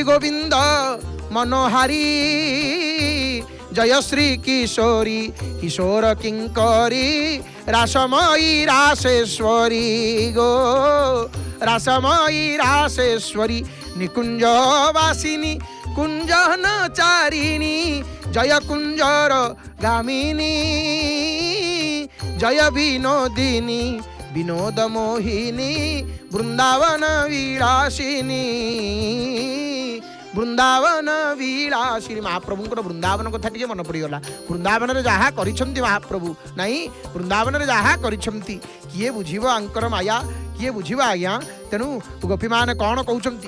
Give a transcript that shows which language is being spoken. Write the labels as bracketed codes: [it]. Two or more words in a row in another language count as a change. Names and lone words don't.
[hi] गोविंद मनोहारी जय श्री किशोरी किशोर किंकरी रासमयी रासेश्वरी गो रासमयी रासेश्वरी निकुंज वासिनी कुंजन चारिणी जय कुंजर गामिनी जय विनोदिनी विनोद मोहिनी वृंदावन विलासिनी [or] ବୃନ୍ଦାବନ ବିଳାସିନୀ। ମହାପ୍ରଭୁଙ୍କର ବୃନ୍ଦାବନ କଥା ଟିକେ ମନେ ପଡ଼ିଗଲା। ବୃନ୍ଦାବନରେ ଯାହା କରିଛନ୍ତି ମହାପ୍ରଭୁ, ନାଇଁ ବୃନ୍ଦାବନରେ ଯାହା କରିଛନ୍ତି କିଏ ବୁଝିବ ଆଙ୍କର ମାୟା, କିଏ ବୁଝିବ ଆଜ୍ଞା। ତେଣୁ ଗୋପୀମାନେ କ'ଣ କହୁଛନ୍ତି?